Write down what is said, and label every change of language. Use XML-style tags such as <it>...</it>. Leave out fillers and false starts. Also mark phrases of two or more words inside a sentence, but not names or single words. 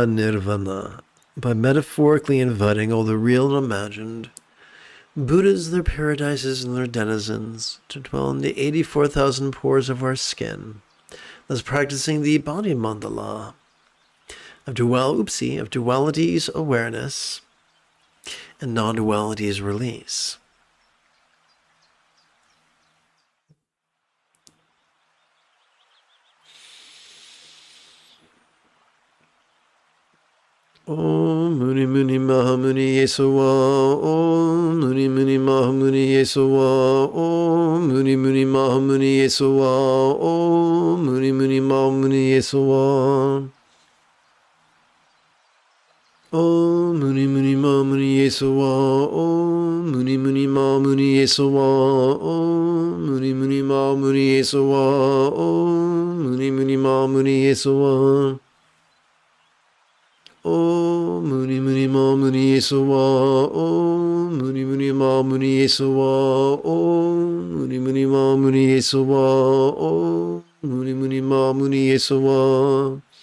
<en>and nirvana by metaphorically inviting all the real and imagined Buddhas, their paradises, and their denizens to dwell in the 84,000 pores of our skin, thus practicing the body mandala of duality's awareness and non-duality's release.</en> <sa>ॐ मुनि मुनि महा मुनि येसुवा ॐ मुनि मुनि महा मुनि येसुवा ॐ मुनि मुनि महा मुनि येसुवा ॐ मुनि मुनि महा मुनि येसुवा. ॐ मुनि मुनि म मुनि येसुवा ॐ मुनि मुनि म मुनि येसुवा ॐ मुनि मुनि म मुनि येसुवा ॐ मुनि मुनि म मुनि येसुवा. ॐ मुनि मुनि म मुनि येसुवा ॐ मुनि मुनि म मुनि येसुवा ॐ मुनि मुनि म मुनि येसुवा ॐ मुनि मुनि म मुनि येसुवा.</sa>